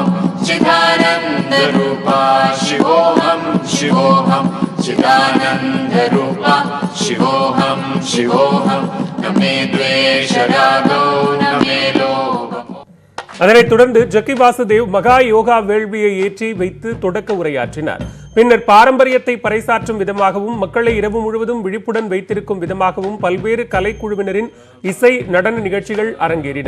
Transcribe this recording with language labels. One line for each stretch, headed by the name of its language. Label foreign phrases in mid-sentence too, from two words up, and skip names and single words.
Sanskrit: चिदानंद रूपा शिवोहम शिवोहम चिदानंद रूपा शिवोहम शिवोहम नमे द्वेष रागो नमे लोभ.
Tamil: அதனைத் தொடர்ந்து ஜக்கி வாசுதேவ் மகா யோகா வேள்வியை ஏற்றி வைத்து தொடக்க உரையாற்றினார். பின்னர் பாரம்பரியத்தை பறைசாற்றும் விதமாகவும் மக்களை இரவு முழுவதும் விழிப்புடன் வைத்திருக்கும் விதமாகவும் பல்வேறு கலைக்குழுவினரின் இசை நடன நிகழ்ச்சிகள் அரங்கேறின.